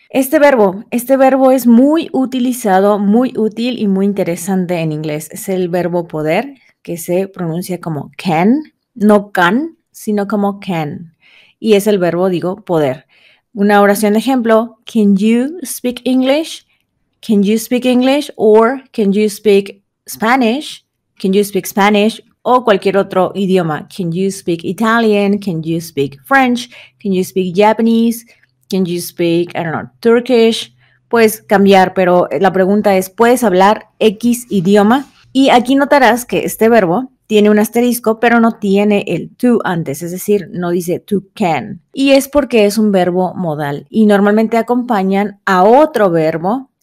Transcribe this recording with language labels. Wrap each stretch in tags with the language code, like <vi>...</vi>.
<es>Este verbo es muy utilizado, muy útil y muy interesante en inglés. Es el verbo poder, que se pronuncia como can, no can, sino como can. Y es el verbo, poder. Una oración de ejemplo,</es> <en>can you speak English? Can you speak English? Or can you speak Spanish? Can you speak Spanish?</en> <es>O cualquier otro idioma.</es> <en>Can you speak Italian? Can you speak French? Can you speak Japanese? Can you speak, Turkish?</en> <es>Puedes cambiar, pero la pregunta es, ¿puedes hablar X idioma? Y aquí notarás que este verbo tiene un asterisco, pero no tiene el to antes, es decir, no dice to can. Y es porque es un verbo modal y normalmente acompañan a otro verbo</es>